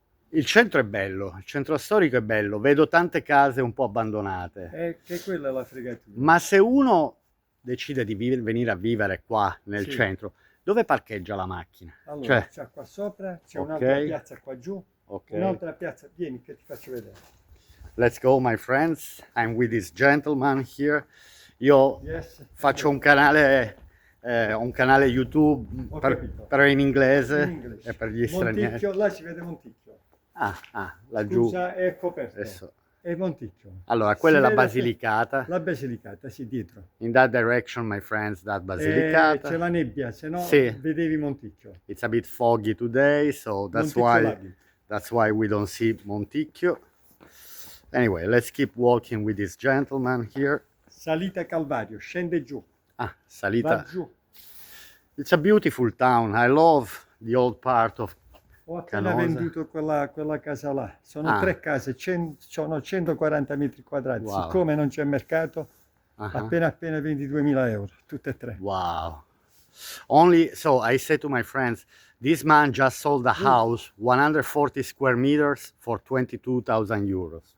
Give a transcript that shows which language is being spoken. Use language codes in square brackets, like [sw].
[it] Il centro è bello, il centro storico è bello, vedo tante case un po' abbandonate. Che quella è la fregatura. Ma se uno decide di venire a vivere qua nel centro, dove parcheggia la macchina? Allora, c'è qua sopra, c'è un'altra piazza qua giù, un'altra piazza, vieni che ti faccio vedere. [en] Let's go my friends, I'm with this gentleman here. [it] Io faccio un canale YouTube però in inglese e per gli stranieri. Monticchio, là si vede Monticchio. Laggiù. Scusa, è coperto. Adesso. È Monticchio. Allora, quella è la Basilicata. La Basilicata, sì, dietro. [en] In that direction, my friends, that Basilicata. [it] C'è la nebbia, se no vedevi Monticchio. [en] It's a bit foggy today, so that's why we don't see Monticchio. Anyway, let's keep walking with this gentleman here. [it] Salita Calvario, scende giù. Salita. Va giù. [en] It's a beautiful town. I love the old part of [it] Ho appena venduto quella casa là. Sono 3 case, sono 140 metri quadrati. [en] Wow. [it] Siccome non c'è mercato, appena 22.000 euro, tutte e 3. [en] Wow. Only, so I said to my friends, this man just sold a house, 140 square meters for 22,000 euros.